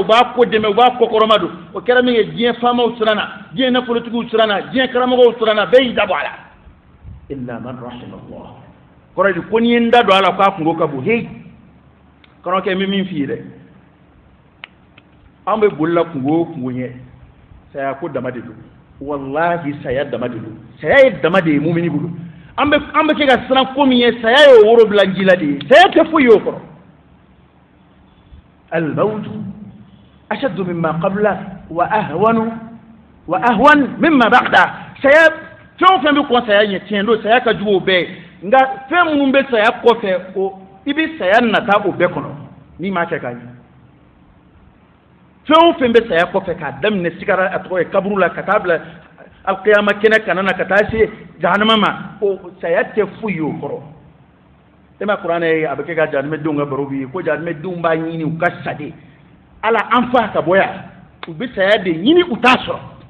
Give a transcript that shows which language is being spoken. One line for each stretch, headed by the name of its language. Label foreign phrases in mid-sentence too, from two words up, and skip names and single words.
Bambara: b'a ko dɛmɛ u b'a kɔkɔrɔma don o kɛra min ye diɲɛ faamaw siranna diɲɛ nafolotigiw siranna diɲɛ karamɔgɔw siranna bɛɛ y'i dabɔ a la
Arabic: إلا من رحم الله
Bambara: kɔrɔ de ko n'i ye n da don a la k'a kungo ka bon hey karamɔgɔkɛ n bɛ min f'i ye dɛ an bɛ bolila kungo o kungo ɲɛ saya ko dama de don wallahi saya dama de don saya ye dama de ye mumini bolo an bɛ kɛ ka siran ko min ye saya ye o woro bila ji la de ye saya tɛ foyi ye o kɔrɔ
Arabic: الموت أشد مما قبله وأهون مما بعده
Bambara: saya fɛn o fɛn bɛ kɔn saya ɲɛ tiɲɛ don saya ka jugu o bɛɛ nka fɛn minnu bɛ saya kɔfɛ o i bɛ saya nata o bɛɛ kɔnɔ n'i m'a kɛ k'a ɲɛ fɛn o fɛn bɛ saya kɔfɛ k'a daminɛ sigara a tɔgɔ ye kaburu la ka taa bila alikiyama kɛnɛ kana na ka taa se jahanama ma o saya tɛ foyi ye o kɔrɔ e ma kuranɛ ye a bɛ kɛ ka jahanamɛdenw ka baro b'i ye ko jahanamɛdenw b'a ɲini u ka sa de ala an fa ka bɔ yan u bɛ saya de ɲini u t'a sɔrɔ